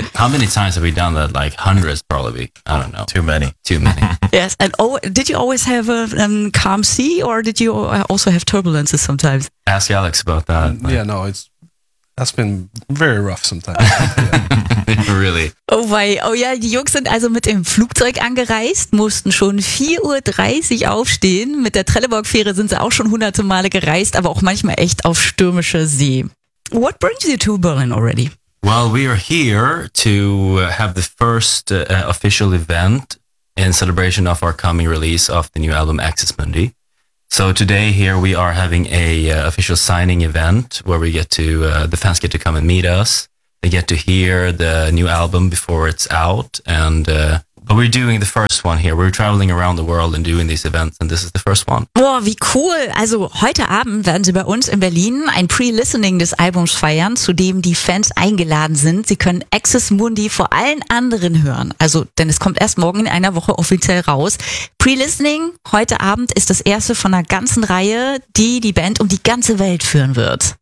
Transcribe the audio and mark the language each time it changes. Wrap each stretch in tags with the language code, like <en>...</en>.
<en>How many times have we done that? Like hundreds, probably. I don't know. Too many. Too many. Yes. And did you always have a calm sea, or did you also have turbulences sometimes? Ask Alex about that. Yeah, no, that's been very rough sometimes. Really? Oh, wei.</en> <de>Oh ja, die Jungs sind also mit dem Flugzeug angereist, mussten schon 4.30 Uhr aufstehen. Mit der Trelleborg-Fähre sind sie auch schon hunderte Male gereist, aber auch manchmal echt auf stürmischer See.</de> <en>What brings you to Berlin already? Well, we are here to have the first official event in celebration of our coming release of the new album Axis Mundi. So today here we are having a official signing event where we get to, the fans get to come and meet us. They get to hear the new album before it's out. But we're doing the first one here. We're traveling around the world and doing these events, and this is the first one.</en> <de>Boah, wie cool. Also heute Abend werden sie bei uns in Berlin ein Pre-Listening des Albums feiern, zu dem die Fans eingeladen sind. Sie können Axis Mundi vor allen anderen hören. Also, denn es kommt erst morgen in einer Woche offiziell raus. Pre-Listening heute Abend ist das erste von einer ganzen Reihe, die die Band um die ganze Welt führen wird.</de>